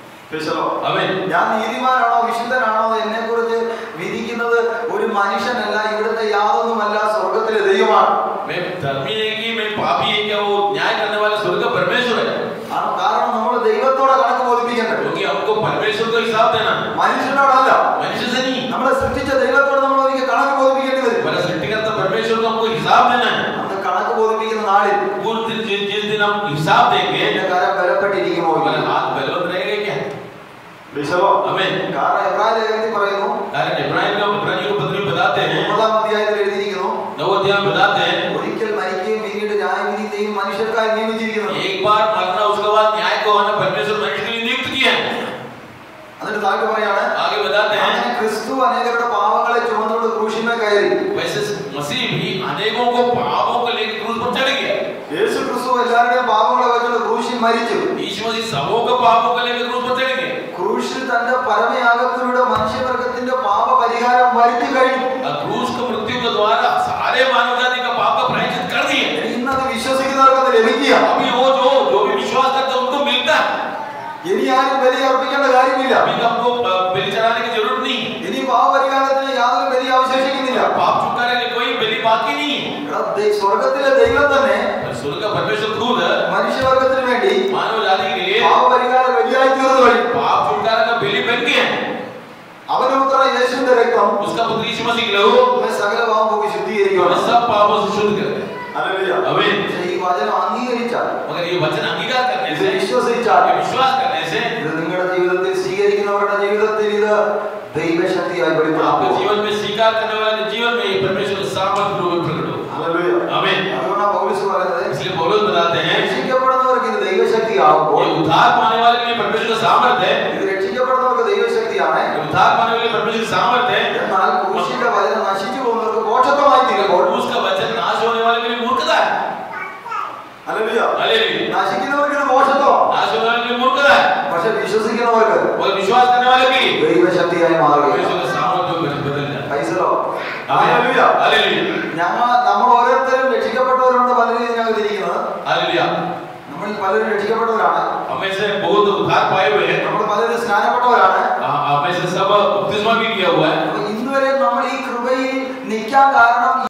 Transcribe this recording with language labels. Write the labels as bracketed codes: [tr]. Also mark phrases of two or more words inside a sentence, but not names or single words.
[ml] ആമേൻ. ഞാൻ നീതിമാനാണോ വിശുദ്ധനാണോ എന്നെ കുറിച്ച് വിധിക്കുന്നത് ഒരു മനുഷ്യനല്ല, ഇവിടുത്തെ യാതൊന്നുമല്ല, സ്വർഗത്തിലെ ദൈവമാണ്. [hi] मैं धर्मी है कि मैं पापी है क्या, वो न्याय करने वाला स्वर्ग परमेश्वर है. [ml] കാരണം നമ്മൾ ദൈവത്തോടെ കണക്ക് ബോധിപ്പിക്കേണ്ടത്, [hi] क्योंकि हमको परमेश्वर को हिसाब देना है, [ml] മനുഷ്യനോടല്ല. [hi] मनुष्य से नहीं. [ml] നമ്മളെ സൃഷ്ടിച്ച ദൈവത്തോട് നമ്മൾ ഒരിക്കൽ കണക്ക് ബോധിപ്പിക്കേണ്ടി വരും. [hi] हमारा सृष्टिकर्ता परमेश्वर को हमको हिसाब देना है. [ml] അന്ന് കണക്ക് ബോധിപ്പിക്കുന്ന നാളിൽ [hi] उस दिन जिस दिन हम हिसाब देंगे, [ml] എന്റെ കരം ബലപ്പെട്ടിരിക്കുമോ? [hi] हमारा हाथ बलवंत रहेगा क्या? आमीन. [ml] കാരണം എബ്രായ ലേഖനത്തിൽ പറയുന്നു, [hi] इब्रानियों को पत्री में बताते हैं, [ml] 9-ാം അധ്യായത്തിൽ എഴുതിയിരിക്കുന്നു, [hi] 9 अध्याय में बताते हैं, [ml] ഒരിക്കൽ മരിക്കുകയും പിന്നീട് ന്യായവിധിയും മനുഷ്യർക്കായി നിയമിച്ചിരിക്കുന്നു. [hi] एक बार मरना उसके बाद न्याय को होना परमेश्वर मनुष्य के लिए नियुक्त किया है. [ml] എന്നിട്ട് താഴെ പറയാണ്, [hi] आगे बताते हैं, [ml] അങ്ങനെ ക്രിസ്തു അനേകരുടെ പാപങ്ങളെ ചുമന്നുകൊണ്ട് ക്രൂശിന്മേൽ കയറി. [hi] वैसे मसीह भी अनेकों को पापों को लेकर क्रूस पर चढ़ गया. [ml] യേശു ക്രിസ്തു എല്ലാവരുടെയും പാപങ്ങളെ വെച്ചുകൊണ്ട് ക്രൂശിൽ മരിച്ചു. [hi] यीशु मसीह सबों के पापों को लेकर क्रूस पर चढ़ गया. [ml] ക്രൂശിൽ തന്റെ പരമയാഗത്തിലൂടെ മനുഷ്യവർഗത്തിന്റെ പാപ പരിഹാരം വരുത്തി കഴിഞ്ഞു. [hi] क्रूस को मृत्यु के द्वारा सारे मानव जाति का पाप का प्रायश्चित कर दिया. [ml] ഇന്നത് വിശ്വസിക്കുന്നവർക്ക് അത് ലഭിക്കുക. [hi] अभी वो जो भी विश्वास करते हैं उनको मिलता है. [ml] ഇനി ആരും ബലി അർപ്പിക്കേണ്ട കാര്യമില്ല. [hi] अभी हमको बलि चढ़ाने की जरूरत नहीं. [ml] ഇനി പാപപരിഹാരത്തിന് യാതൊരു ബലി അവശേഷിക്കുന്നില്ല. [hi] पाप छुटकारे के लिए कोई बलि बाकी नहीं है. [ml] സ്വർഗത്തിലെ ദൈവം തന്നെ [hi] स्वर्ग का परमेश्वर खुद [ml] മനുഷ്യവർഗത്തിന് വേണ്ടി [hi] मानव जाति के लिए [ml] പാപപരിഹാര ബലിയായി തീർന്നു വഴി [hi] पाप छुटकारा का बलि बन गया. [ml] അവന്റെ പുത്ര യേശുവിന്റെ രക്തം [hi] उसका पुत्र यीशु मसीह के लहू [ml] സകല പാപവും ശുദ്ധീകരിക്കുകയാണ്. [hi] सब पापों से शुद्ध करते हैं. [ml] ഹല്ലേലൂയ. [hi] आमीन. [ml] പക്ഷേ ഈ വചനം അംഗീകരിച്ചാൽ, [hi] मगर ये वचन अंगीकार करने [ml] ഇത് [hi] से, [ml] വിശ്വസിച്ചാൽ, [hi] ये विश्वास करने से [ml] ഇത് നിങ്ങളുടെ ജീവിതത്തിൽ സ്വീകരിക്കുന്നവരുടെ ജീവിതത്തിൽ ഇത് ദൈവശക്തിയായി [hi] आपके [ml] വെളിപ്പെടും. [hi] जीवन में स्वीकार करने वाले के जीवन में ये परमेश्वर के सामर्थ्य रूप में प्रकट हो. [ml] ഹല്ലേലൂയ. [hi] आमीन. [ml] അതുകൊണ്ടാണ് പൗലോസ് പറയുന്നത്, [hi] इसलिए पौलुस बताते हैं, [ml] രക്ഷിക്കപ്പെടുന്നവർക്ക് ഇത് ദൈവശക്തിയാകുമ്പോൾ, [hi] ये उद्धार पाने वाले के लिए परमेश्वर का सामर्थ्य है. [ml] ഇത് രക്ഷിക്കപ്പെടുന്നവർക്ക് ദൈവശക്തിയാണ്. [hi] ये उद्धार पाने वाले परमेश्वर का सामर्थ्य है. [ml] എന്നാൽ ക്രൂശിന്റെ വചനം നശിച്ചു പോകുന്നവർക്ക് മോക്ഷമായി തീരുമ്പോൾ, [hi] उसका वचन नाश होने वाले के लिए मूर्खता है. [ml] ഹല്ലേലൂയ, [hi] हालेलुया. [ml] നശിക്കുന്നവർക്ക് ഇത് മോക്ഷത്വം, [hi] नाश होने वाले के लिए मूर्खता है. [ml] പക്ഷെ വിശ്വസിക്കുന്നവർക്ക് [hi] और विश्वास करने वाले के लिए [ml] ദൈവശക്തിയായി മാറുകയാണ്. [hi] परमेश्वर का सामर्थ्य बदल जाता है. [ml] പൈസലോ. [hi] हालेलुया. हालेलुया. [ml] നമ്മൾ ഓരോരുത്തരും രക്ഷിക്കപ്പെട്ടവരുണ്ട്. പലരും ഇതിനകത്ത് ഇരിക്കുന്നത്, [hi] हालेलुया. [ml] നമ്മൾ പലരും രക്ഷിക്കപ്പെട്ടവരാണ്. [hi] हमें से बहुत उद्धार पाए हुए हैं. [ml] നമ്മൾ പലരും സ്നാനപ്പെട്ടവരാണ്. [hi] हमें से सब बपतिस्मा भी किया हुआ है. [ml] അപ്പൊ ഇന്നുവരെ നമ്മൾ ഈ കൃപയിൽ നിൽക്കാൻ കാരണം